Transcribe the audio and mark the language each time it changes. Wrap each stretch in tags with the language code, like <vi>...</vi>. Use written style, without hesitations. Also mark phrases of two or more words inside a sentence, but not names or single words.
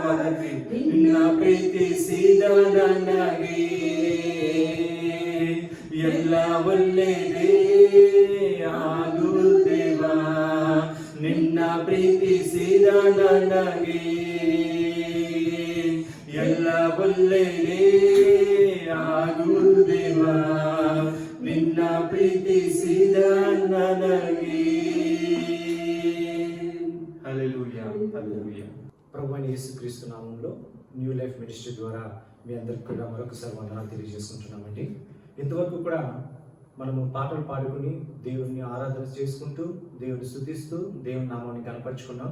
<kn>ನಿನ್ನ ಪ್ರೀತಿಸಿದ ನನಗೆ ಎಲ್ಲ ಒಳ್ಳೆಯದೇ ಆಗು ದೇವಾ, ನಿನ್ನ ಪ್ರೀತಿಸಿದ ನನಗೆ. ಎಲ್ಲ ಒಳ್ಳೆಯದೇ ಆಗು ದೇವಾ ನಿನ್ನ ಪ್ರೀತಿಸಿದ ನನಗೆ.</kn> <te>హల్లెలూయా హల్లెలూయా. ప్రభువైన యేసుక్రీస్తు నామంలో న్యూ లైఫ్ మినిస్ట్రీ ద్వారా మీ అందరికీ కూడా మరొకసారి వందనాలు తెలియజేసుకుంటున్నామండి. ఇంతవరకు కూడా మనము పాటలు పాడుకుని దేవుడిని ఆరాధన చేసుకుంటూ దేవుడిని స్తుతిస్తూ దేవుని నామాన్ని కనపరుచుకున్నాం.</te>